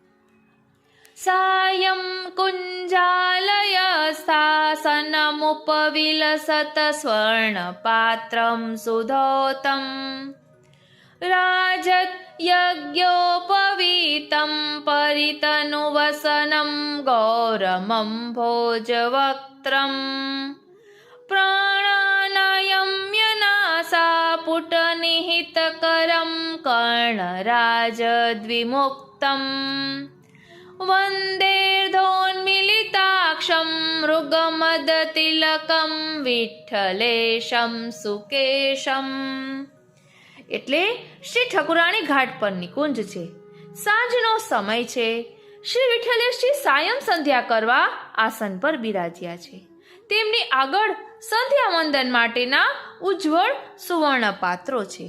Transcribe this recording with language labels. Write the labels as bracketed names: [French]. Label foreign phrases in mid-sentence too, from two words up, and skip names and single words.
[Sanskrit] સાયં કુંજાલય સ્થાસનમુપવિલસત સ્વર્ણપાત્રં સુધોતમ રાજત યજ્ઞોપવીતં પરિતનુવસनं ગૌરમં ભોજવક્त्रं प्राणानायम्यनासापुटनिहितकरं कर्णराजद्विमुक्तं वन्देर्धोन्मिलिताक्षं मृगमदतिलकं વિઠ્ઠલેશમ સુકેશમ. [Gujarati] એટલે શ્રી ઠકુરાણી ઘાટ પરની કુંજ છે. સાંજનો સમય છે. શ્રી વિઠ્ઠલેશજી સાયં સંધ્યા કરવા આસન પર બિરાજ્યા છે. તેમની આગળ સંધ્યા વંદન માટેના ઉજ્જવળ સુવર્ણ પાત્રો છે.